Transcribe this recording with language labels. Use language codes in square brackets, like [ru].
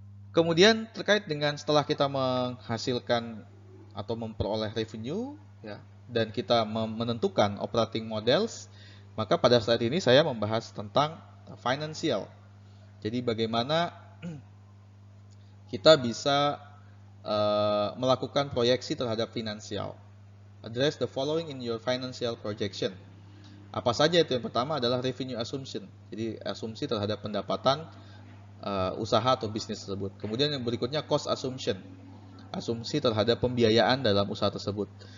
[id] Kemudian terkait dengan setelah kita menghasilkan atau memperoleh revenue ya, dan kita menentukan operating models, maka pada saat ini saya membahas tentang financial. Jadi bagaimana kita bisa melakukan proyeksi terhadap finansial. [en] Address the following in your financial projection. [id] Apa saja itu? Yang pertama adalah revenue assumption. Jadi asumsi terhadap pendapatan usaha atau bisnis tersebut. Kemudian yang berikutnya cost assumption. Asumsi terhadap pembiayaan dalam usaha tersebut.